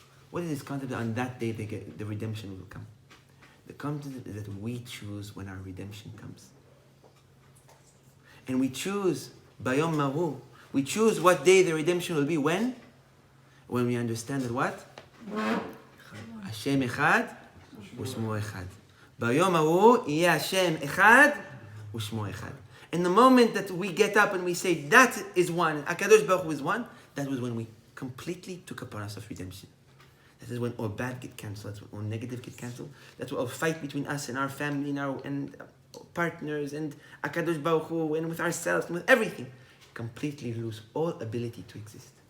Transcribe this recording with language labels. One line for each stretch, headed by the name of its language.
English: What is this concept that on that day the redemption will come? The concept is that we choose when our redemption comes. And we choose Bayom Ahu. We choose what day the redemption will be. When we understand that what?
Hebrew: השם אחד ושמו אחד. ביום ההוא יהיה השם אחד ושמו אחד.
English: In the moment that we get up and we say that is one, HaKadosh Baruch Hu is one, that was when we completely took upon us of redemption. That is when all bad get cancelled, that's when all negative get cancelled, that's when all fight between us and our family and our partners and HaKadosh Baruch Hu and with ourselves and with everything, completely lose all ability to exist.